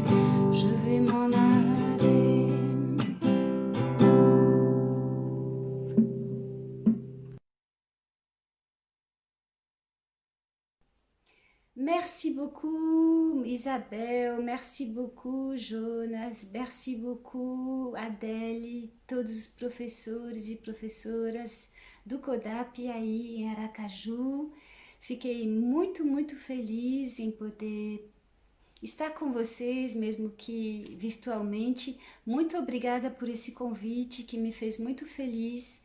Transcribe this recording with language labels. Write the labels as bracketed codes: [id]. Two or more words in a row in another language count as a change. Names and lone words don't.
[fr] Je vais m'en aller. Merci beaucoup Isabel, merci beaucoup Jonas, merci beaucoup Adele [pt] e todos os professores e professoras do CODAP aí em Aracaju. Fiquei muito feliz em poder estar com vocês, mesmo que virtualmente. Muito obrigada por esse convite que me fez muito feliz.